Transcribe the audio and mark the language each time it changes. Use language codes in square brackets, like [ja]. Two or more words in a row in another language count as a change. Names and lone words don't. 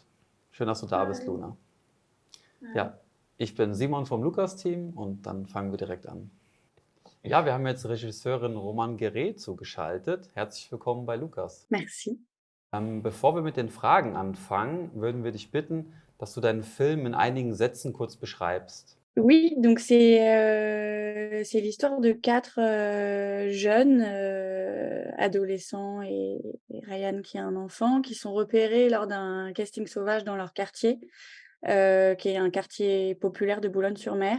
[de] Schön, dass du da bist, Luna. Ja, ich bin Simon vom Lukas-Team und dann fangen wir direkt an. Ja, wir haben jetzt Regisseurin Roman Guéret zugeschaltet. Herzlich willkommen bei Lukas. [fr] Merci. [de] Bevor wir mit den Fragen anfangen, würden wir dich bitten, dass du deinen Film in einigen Sätzen kurz beschreibst. [fr] Oui, donc c'est l'histoire de quatre jeunes adolescents et Ryan qui est un enfant qui sont repérés lors d'un casting sauvage dans leur quartier, qui est un quartier populaire de Boulogne-sur-Mer.